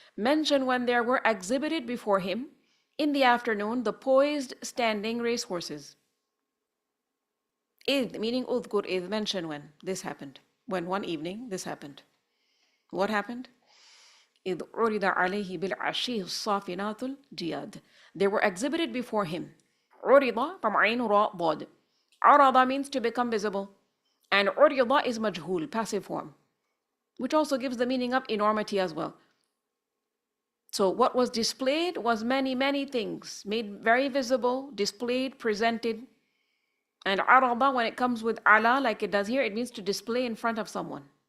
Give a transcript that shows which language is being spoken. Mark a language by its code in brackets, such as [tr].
[en] Mention when there were exhibited before him in the afternoon the poised standing racehorses. إِذْ meaning udhkur, إِذْ mention when this happened. When one evening this happened. What happened? [ar] إِذْ عُرِضَ عَلَيْهِ بِالْعَشِيِّ الصَّافِنَاتُ الْجِيَادِ. [en] They were exhibited before him. [ar] عُرِضَ from عين را ضاد. [en] عَرَضَ means to become visible. And عُرِضَ is majhul, passive form, which also gives the meaning of enormity as well. So what was displayed was many, many things, made very visible, displayed, presented. And عَرَضَ, when it comes with ala, like it does here, it means to display in front of someone.